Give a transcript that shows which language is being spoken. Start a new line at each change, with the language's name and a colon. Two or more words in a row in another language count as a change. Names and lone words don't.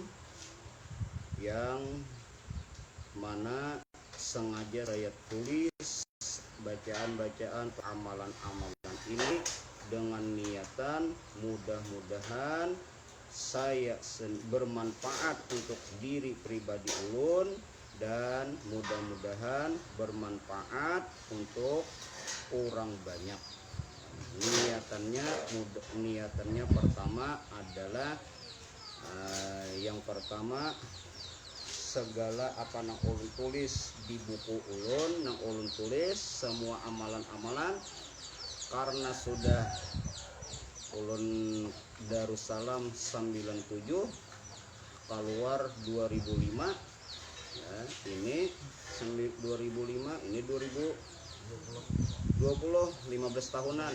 Indonesian: yang mana sengaja saya tulis bacaan-bacaan amalan-amalan ini dengan niatan mudah-mudahan saya bermanfaat untuk diri pribadi ulun dan mudah-mudahan bermanfaat untuk orang banyak. Niatannya pertama adalah yang pertama, segala apa nang
Banjar: ulun tulis di buku ulun, nang ulun tulis semua amalan-amalan karena sudah ulun Darussalam 97 keluar 2005, ya, ini 2005, ini 2020, 15 tahunan.